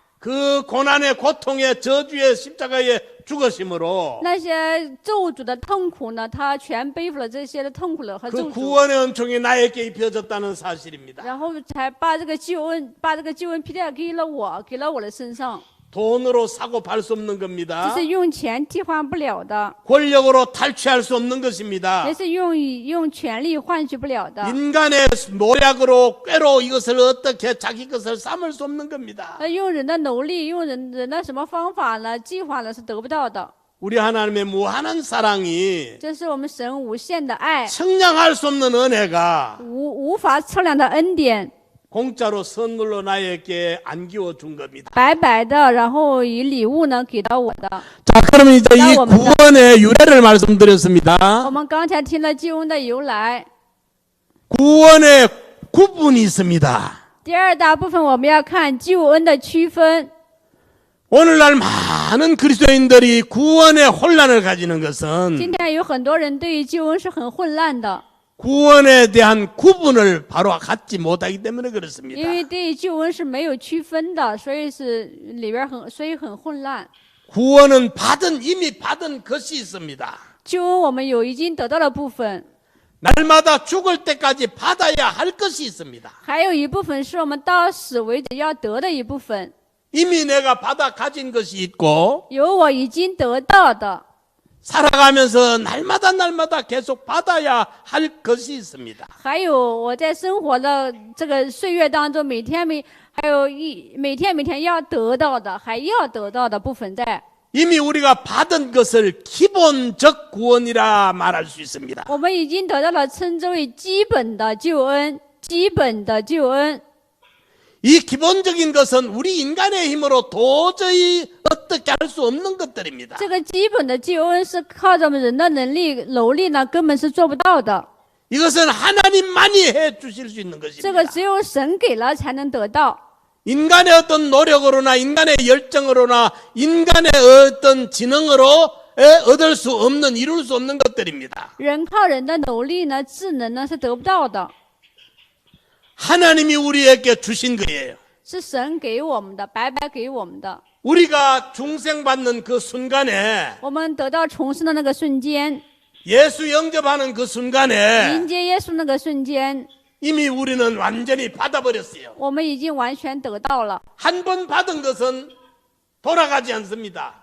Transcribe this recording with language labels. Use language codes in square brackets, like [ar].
[ko] 그 고난의 고통의 저주의 십자가에 죽으심으로 [zh] 那些咒诅的痛苦呢，他全背负了这些的痛苦了和 [ko] 그 [zh] 咒诅， [ko] 구원의 은총이 나에게 입혀졌다는 사실입니다. [zh] 然后才把这个救恩披戴给了我的身上。 [ko] 돈으로 사고 팔 수 없는 [zh] 这 [ko] 겁니다. [zh] 是用钱替换不了的， [ko] 권력으로 탈취할 수 없는 것입니다. [zh] 也是用权力换取不了的， [ko] 인간의 노력으로 꾀로 이것을 어떻게 자기 것을 삼을 수 없는 겁니다. [zh] 用人的努力，用人的什么方法呢？计划呢是得不到的。 [ko] 우리 하나님의 무한한 사랑이 [zh] 这是我们神无限的爱， [ko] 청량할 수 없는 은혜가 [zh] 无法测量的恩典， [ko] 공짜로 선물로 나에게 안기워 준 겁니다. [zh] 白白的，然后以礼物呢给到我的。 [ko] 자, 그러면 이제 이 구원의 유래를 말씀드렸습니다. [zh] 我们刚才听了救恩的由来， [ko] 구원의 구분이 있습니다. [zh] 第二大部分我们要看救恩的区分。 [ko] 오늘날 많은 그리스도인들이 구원의 혼란을 가지는 것은 [zh] 今天有很多人对于救恩是很混乱的， [ko] 구원에 대한 구분을 바로 갖지 못하기 때문에 그렇습니다. [zh] 因为对于救恩是没有区分的，所以很混乱。 [ko] 구원은 이미 받은 것이 있습니다. [zh] 救恩我们有已经得到的部分， [ko] 날마다 죽을 때까지 받아야 할 것이 있습니다. [zh] 还有一部分是我们到死为止要得的一部分。 [ko] 이미 내가 받아 가진 것이 있고 [zh] 有我已经得到的， [ko] 살아가면서 날마다 계속 받아야 할 것이 있습니다. [zh] 还有我在生活的这个岁月当中，每天要得到的，还要得到的部分在。 [ko] 이미 우리가 받은 것을 기본적 구원이라 말할 수 있습니다. [zh] 我们已经得到了称之为基本的救恩，基本的救恩。 [ko] 이 기본적인 것은 우리 인간의 힘으로 도저히 어떻게 할 수 없는 것들입니다. [zh] 这个基本的救恩是靠着我们人的能力、努力呢，根本是做不到的。 [ko] 이것은 하나님만이 해 주실 수 있는 [zh] 这个 [ko] 것입니다. [zh] 只有神给了才能得到。 [ko] 인간의 어떤 노력으로나 인간의 열정으로나 인간의 어떤 지능으로 얻을 수 없는 이룰 수 없는 것들입니다. [zh] 人靠人的努力呢、智能呢是得不到的， [ko] 하나님이 우리에게 주신 거예요. [zh] 是神给我们的，白白给我们的。 [ko] 우리가 중생받는 그 순간에 [zh] 我们得到重生的那个瞬间， [ko] 예수 영접하는 그 순간에 [zh] 迎接耶稣那个瞬间， [ko] 이미 우리는 완전히 받아버렸어요. [zh] 我们已经完全得到了。 [ko] 한 번 받은 것은 돌아가지 않습니다.